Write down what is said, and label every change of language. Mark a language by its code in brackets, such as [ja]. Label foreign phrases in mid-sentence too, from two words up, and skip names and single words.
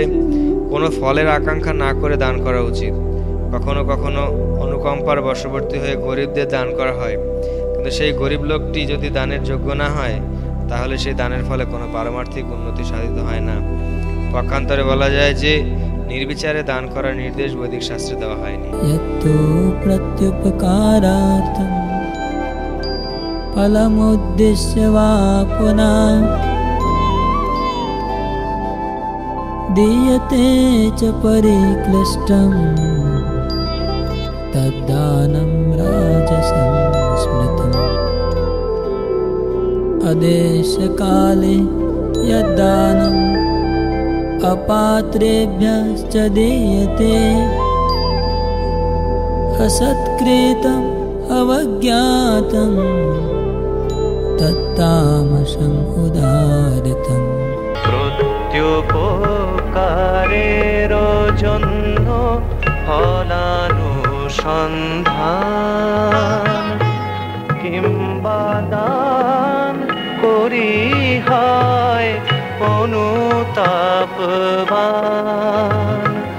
[bn] কোনো ফলের আকাঙ্ক্ষা না করে দান করা উচিত। কখনো কখনো অনুকম্পার বশবর্তী হয়ে গরিবদের দান করা হয়, কিন্তু সেই গরিব লোকটি যদি দানের যোগ্য না হয় তাহলে সেই দানের ফলে কোনো পারমার্থিক উন্নতি সাধিত হয় না। পক্ষান্তরে বলা যায় যে নির্বিচারে দান করার নির্দেশ বৈদিক শাস্ত্রে দেওয়া হয়নি। [sa] यत्तु प्रत्युपकारार्थं फलमुद्दिश्य वा पुनः दीयते च परिक्लिष्टं तद्दानं राजसं स्मृतम्। अदेशकाले यद्दानम् अपात्रेभ्यश्च दीयते असत्कृतम् अवज्ञातं तत्तामसम् उदारितम्। [bn] প্রত্যুপকারের জন্য ফলানুসন্ধান কিংবা দান করি হয় অনুতাপবান।